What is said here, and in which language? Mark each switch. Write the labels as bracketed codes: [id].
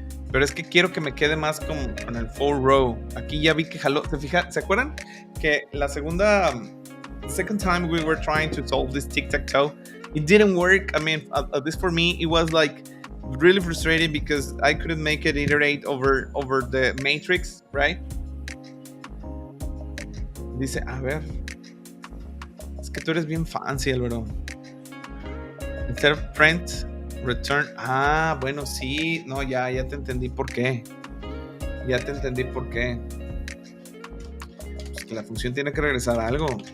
[es] Pero es que quiero que me quede más con el full row. Aquí ya vi que jaló. ¿Se acuerdan? Que la segunda. [en] The second time we were trying to solve this tic-tac-toe, it didn't work. I mean, at least for me, it was like really frustrating because I couldn't make it iterate over the matrix, right? [es] Dice, a ver. Es que tú eres bien fancy, Álvaro. [en] Instead of print, return. [es] Ah, bueno, sí. No, ya te entendí por qué. Ya te entendí por qué. Pues que la función tiene que regresar a algo.